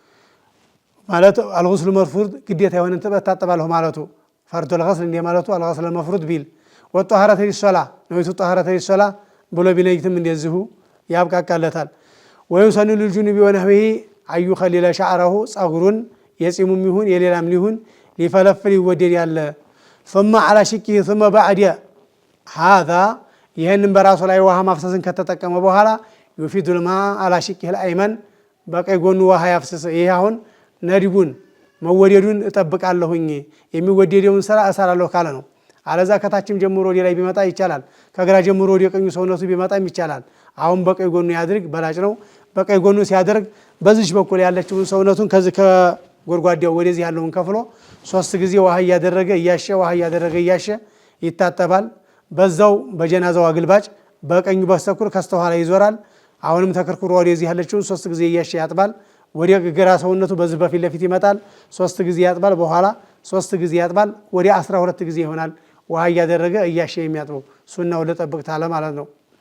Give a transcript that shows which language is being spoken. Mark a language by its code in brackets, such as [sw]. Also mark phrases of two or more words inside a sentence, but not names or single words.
[am] ማለት [ar] الغسل مفروض [am] ግዴታ የሆነ ትጥበት ታጠባለሁ ማለቱ [ar] فرض الغسل [am] እንደ ማለቱ [ar] الغسل مفروض [am] ቢል [ar] وطهارة للصلاة نويت طهارة للصلاة [am] ብሎ ቢነይትም እንደዚሁ ያብቃቃለታል። [ar] ويسن للجنب ونحوه أن يخلل شعره [am] ጸጉሩን የጺሙም ይሁን የሌላም ሊሆን ሊፈለፍል ይወደድ ያለ [ar] ثم على شقه ثم بعد هذا [am] ይህንን በራሱ ላይ ውሃ ማፍሰስን ከተጠቀመ በኋላ [ar] يفيد الماء على شقه الايمن [am] በቀኝ ጎኑ ውሃ ያፍሰስ። ይሄ አሁን ነዲቡን መወደዱን እጠብቃለሁኝ የሚወደደውን ስራ እሰራለሁ ካለ ነው። አለዛ ከታችም ጀምሮ ወደ ላይ ቢመጣ ይቻላል። ከግራ ጀምሮ ወደ ቀኙ ሰውነቱ ቢመጣም ይቻላል። አሁን በቀኝ ጎኑ ያድርግ በላጭ ነው። በቀኝ ጎኑ ሲያደርግ በዚች በኩል ያለችውን ሰውነቱን ከዚህ ከጎርጓዳው ወደዚህ ያለውን ከፍሎ 3 ጊዜ ውሃ እያደረገ እያሸ ውሃ እያደረገ እያሸ ይታጠባል። በዛው በጀናዛው አግልባጭ በቀኙ በስተኩል ከስተኋላ ይዞራል። አሁንም ተከርክሮ ወደዚህ ያለችውን 3 ጊዜ እያሸ ያጥባል። ወደ ግራ ሰውነቱ በዚህ በፊት ለፊት ይመጣል። 3 ጊዜ ያጥባል። በኋላ 3 ጊዜ ያጥባል። ወደ 12 ጊዜ ይሆናል ውሃ እያደረገ እያሸ የሚያጥበው ሱናው ለጠብቅ ታለ ማለት ነው።